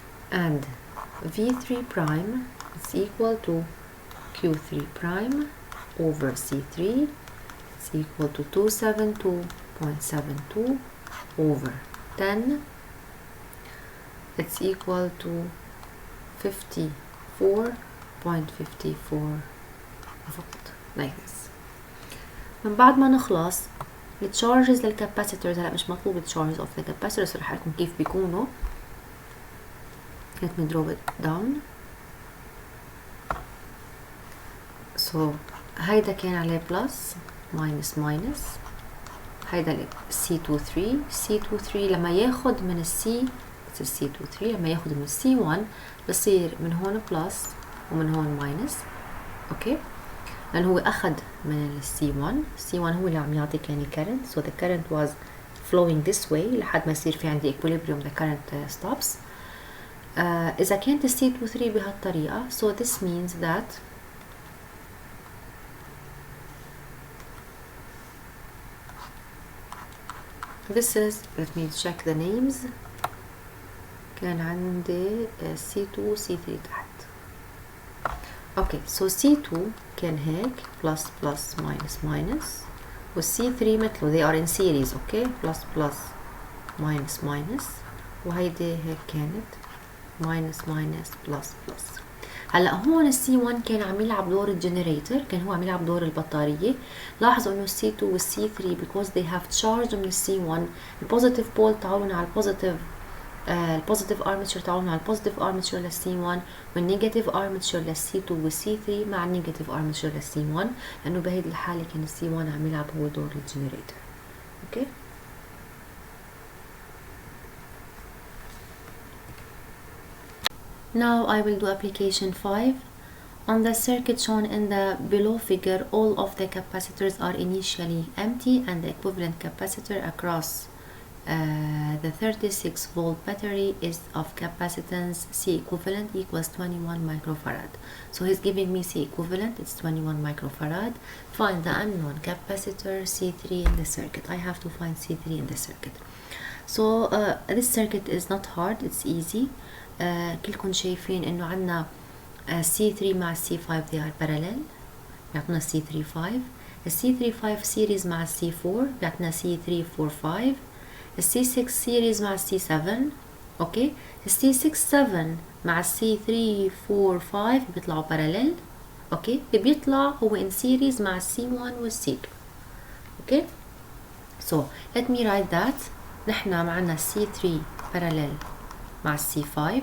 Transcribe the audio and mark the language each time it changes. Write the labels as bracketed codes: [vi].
[en] And V3 prime is equal to Q3 prime over C3, it's equal to 272.72 over 10, it's equal to 54.54 volt, like this. [ar] من بعد ما نخلص التشارجز للكاباسيتورز، هلا مش مطلوب التشارجز اوف ذا كاباسيتورز، رح لكم كيف بيكونوا. [en] let me draw it down. [ar] so هيدا كان عليه بلس ماينس ماينس، هيدا C23 لما ياخد من السي C23 لما ياخد من C1 بصير من هون بلس ومن هون ماينس. اوكي، لأن هو أخد من C1 هو اللي عم يعطيك يعني current, [en] so the current was flowing this way [ar] لحد ما يصير في عندي equilibrium, [en] the current stops. [ar] إذا كانت C23 بهالطريقة, [en] so this means that this is, let me check the names. [ar] كان عندي C2 C3 تحت. [en] okay, so C2 [ar] كان هيك [en] plus plus minus minus، [ar] و C3 مثله [en] they are in series. Okay, plus plus minus minus، [ar] وهيدي هيك كانت [en] minus minus plus plus. [ar] هلا هون السي 1 كان عم يلعب دور الجنريتور، كان هو عم يلعب دور البطاريه. لاحظوا انه السي 2 والسي 3 [en] because they have charge [ar] من السي 1 البوزيتيف بول تعاونوا على البوزيتيف البوزيتيف ارمتشر تعاونوا على البوزيتيف ارمتشر للسي 1 والنيجاتيف ارمتشر للسي 2 والسي 3 مع النيجاتيف ارمتشر للسي 1 لانه بهيدي الحاله كان السي 1 عم يلعب هو دور الجنريتور. [en] Okay Now I will do application 5. On the circuit shown in the below figure, all of the capacitors are initially empty and the equivalent capacitor across the 36 volt battery is of capacitance C equivalent equals 21 microfarad. So he's giving me C equivalent, it's 21 microfarad. Find the unknown capacitor C3 in the circuit. I have to find C3 in the circuit. So this circuit is not hard, it's easy. [ar] كلكم شايفين انه عندنا C3 مع C5 [en] they are parallel [ar] بيعطونا C35. C35 series مع C4 بيعطونا C345. C6 series مع C7. اوكي C67 مع C345 بيطلعوا parallel. اوكي بيطلع هو in series مع C1 وال C2. [en] Okay so let me write that. [ar] نحن معنا C3 parallel مع C5.